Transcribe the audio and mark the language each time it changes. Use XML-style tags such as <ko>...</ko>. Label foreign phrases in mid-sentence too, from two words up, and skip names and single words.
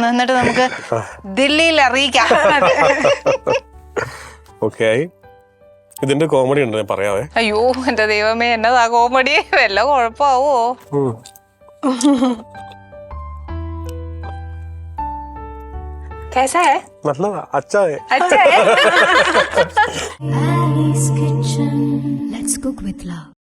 <ml>എന്നിട്ട് നമുക്ക് ദില്ലിയിൽ അറിയിക്കാം. ഓക്കെ, ഇതിന്റെ കോമഡി ഉണ്ട്, ഞാൻ പറയാവേ. അയ്യോ എന്റെ ദൈവമേ, എന്നതാ കോമഡി? വല്ല കുഴപ്പമാവോ?</ml> <hi>कैसा है? मतलब अच्छा है. अच्छा है.</hi> <en>Ali's Kitchen. Let's cook with love.</en>